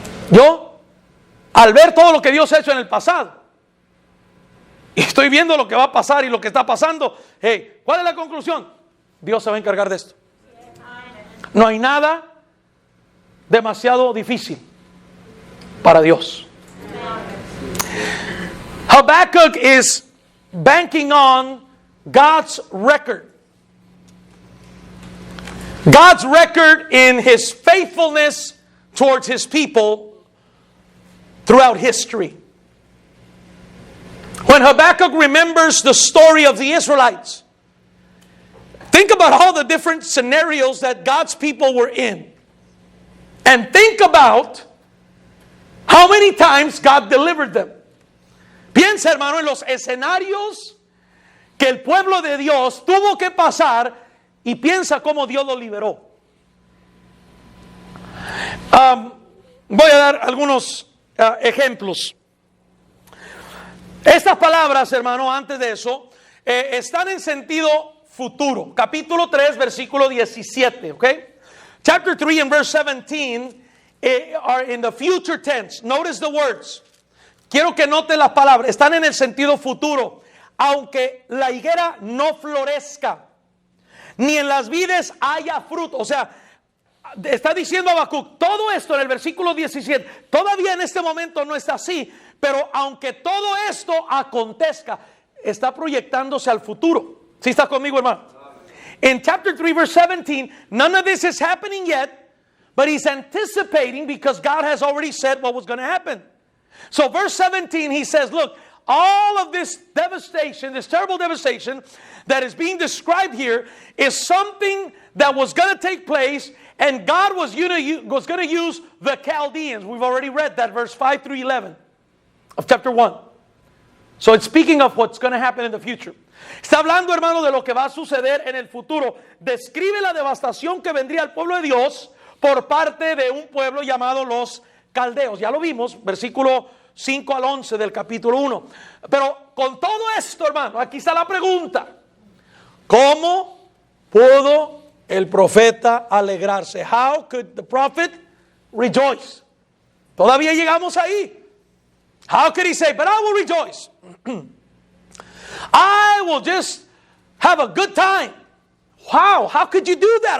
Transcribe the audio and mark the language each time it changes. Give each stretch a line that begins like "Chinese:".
Spanish: Yo, al ver todo lo que Dios ha hecho en el pasado, y estoy viendo lo que va a pasar y lo que está pasando, hey, ¿cuál es la conclusión? Dios se va a encargar de esto. No hay nada demasiado difícil para Dios.
English: Habakkuk is banking on God's record. God's record in His faithfulness towards His people throughout history. When Habakkuk remembers the story of the Israelites, think about all the different scenarios that God's people were in. And think about how many times God delivered them.
Spanish: Piensa, hermano, en los escenarios que el pueblo de Dios tuvo que pasar y piensa cómo Dios lo liberó. Voy a dar algunos ejemplos. Estas palabras, hermano, antes de eso, están en sentido futuro. Capítulo 3, versículo 17, ¿ok?
English: Chapter 3 and verse 17 are in the future tense. Notice the words.
Spanish: Quiero que note las palabras. Están en el sentido futuro. Aunque la higuera no florezca, ni en las vides haya fruto. O sea, está diciendo Habacuc, todo esto en el versículo 17, todavía en este momento no está así, pero aunque todo esto acontezca, está proyectándose al futuro. ¿Sí está conmigo, hermano?
English: In chapter 3 verse 17, none of this is happening yet, but he's anticipating because God has already said what was going to happen. So verse 17, he says, look, all of this devastation, this terrible devastation that is being described here is something that was going to take place, and God was going to use the Chaldeans. We've already read that, verse 5 through 11 of chapter 1. So it's speaking of what's going to happen in the future.
Spanish: Está hablando, hermano, de lo que va a suceder en el futuro. Describe la devastación que vendría al pueblo de Dios por parte de un pueblo llamado los caldeos. Ya lo vimos, versículo 5 al 11 del capítulo 1. Pero con todo esto, hermano, aquí está la pregunta. ¿Cómo pudo el profeta alegrarse?
English: How could the prophet rejoice?
Spanish: Todavía llegamos ahí.
English: How could he say, but I will rejoice? I will just have a good time. Wow, how could you do that?